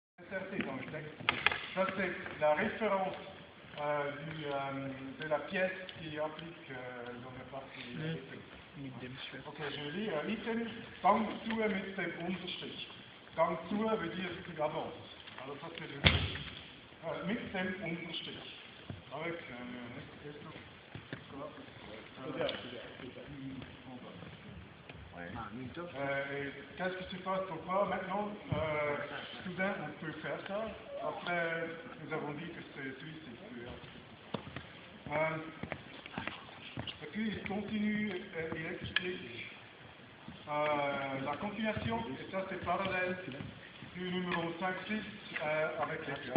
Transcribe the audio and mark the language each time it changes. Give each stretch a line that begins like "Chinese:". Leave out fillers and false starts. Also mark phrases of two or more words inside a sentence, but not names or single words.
French: inserté dans le texte. Ça, c'est la référence de la pièce qui applique dans la partie épée. Ok, je lis.
German: Item, gang zu mit dem Unterstrich. Gang zu
French: veut dire tu avances. Alors ça c'est le
German: mit dem Unterstrich.
French: Avec qu'est-ce qui se passe pourquoi maintenant soudain on peut faire ça. Après nous avons dit que c'est suicide. Et puis il continue, il explique la continuation, et ça c'est parallèle du numéro 5-6 avec l'épée.